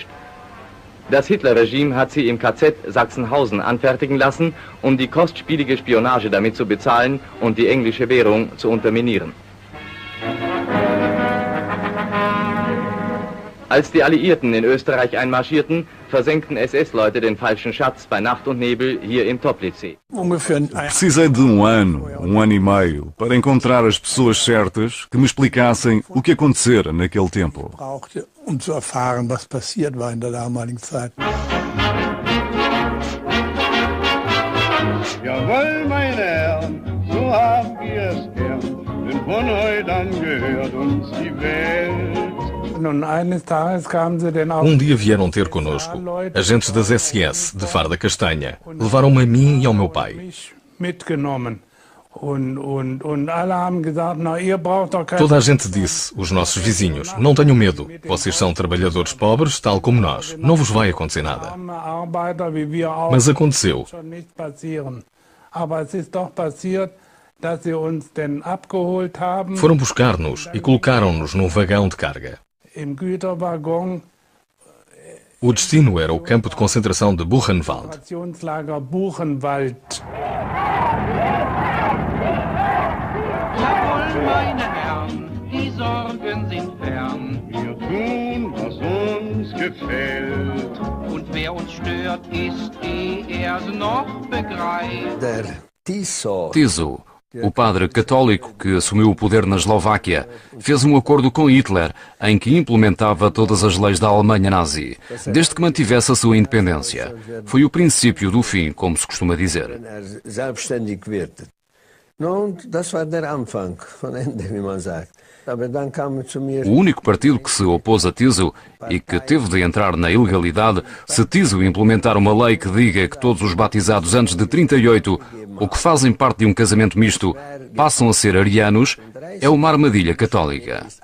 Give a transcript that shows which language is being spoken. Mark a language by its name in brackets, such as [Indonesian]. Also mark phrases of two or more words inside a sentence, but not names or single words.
[German] Das Hitler-Regime hat sie im KZ Sachsenhausen anfertigen lassen, um die kostspielige Spionage damit zu bezahlen und die englische Währung zu unterminieren. Als die Alliierten in Österreich einmarschierten, versenkten SS-Leute den falschen Schatz bei Nacht und Nebel hier im Toplitzsee. [Portuguese] Precisei de um ano e meio, para encontrar as pessoas certas que me explicassem o que acontecera naquele tempo. [German] Jawohl, meine Herren, so haben wir es gern, denn von heute an gehört uns die Welt. [Portuguese] Dia vieram ter connosco agentes das SS de farda castanha. Levaram-me a mim e ao meu pai. Toda a gente disse, os nossos vizinhos, não tenham medo, vocês são trabalhadores pobres, tal como nós, não vos vai acontecer nada. Mas aconteceu. Foram buscar-nos e colocaram-nos num vagão de carga. O destino era o campo de concentração de Buchenwald. [German] Meine Herren, die Sorgen sind fern. Wir tun, was uns gefällt. Und wer uns stört, ist er's noch begreift. [Portuguese] Tiso, o padre católico que assumiu o poder na Eslováquia, fez um acordo com Hitler em que implementava todas as leis da Alemanha nazi, desde que mantivesse a sua independência. Foi o princípio do fim, como se costuma dizer. O único partido que se opôs a Tiso e que teve de entrar na ilegalidade se Tiso implementar uma lei que diga que todos os batizados antes de 38 ou que fazem parte de um casamento misto passam a ser arianos, é uma armadilha católica.